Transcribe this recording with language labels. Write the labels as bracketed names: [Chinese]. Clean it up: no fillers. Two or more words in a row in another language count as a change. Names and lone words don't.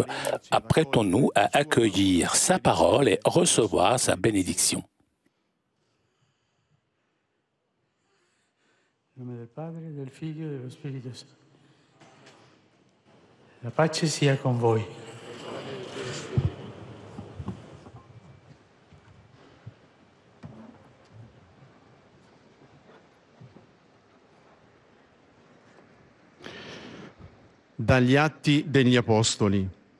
[French] Apprêtons-nous à accueillir sa parole et recevoir sa bénédiction. [Italian] Nel nome del Padre, del Figlio e dello Spirito Santo. La pace sia con voi. Dagli Atti degli Apostoli.